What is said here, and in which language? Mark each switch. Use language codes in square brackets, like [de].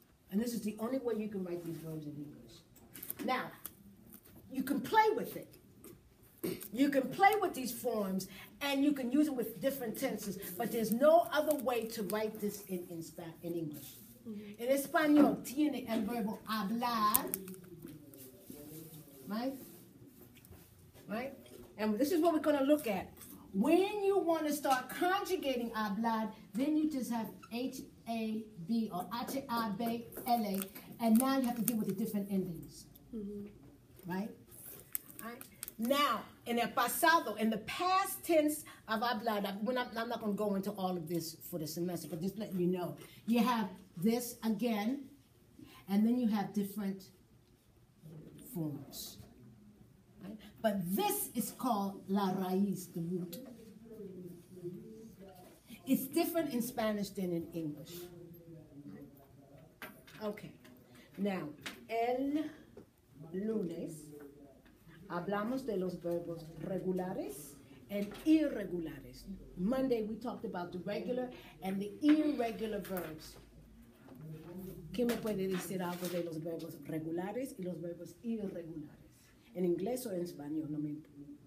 [en] And this is the only way you can write these verbs in English. Now, you can play with it. You can play with these forms, and you can use them with different tenses, but there's no other way to write this in English. [es] En español tiene el verbo hablar, [en] right? Right? And this is what we're going to look at. When you want to start conjugating hablar, then you just have H-A-B or H-A-B-L-A, and now you have to deal with the different endings. Right? Right? Now, in [es] el pasado, [en] in the past tense of hablar, I'm not going to go into all of this for the semester, but just letting you know. You have this again, and then you have different forms. Right? But this is called [es] la raíz, [en] the root. It's different in Spanish than in English. Okay. [es] Now, el lunes hablamos de los verbos regulares and irregulares. [en] Monday we talked about the regular and the irregular verbs. [es] ¿Qué me puede decir algo de los verbos regulares y los verbos irregulares? En inglés o en español, no me importa.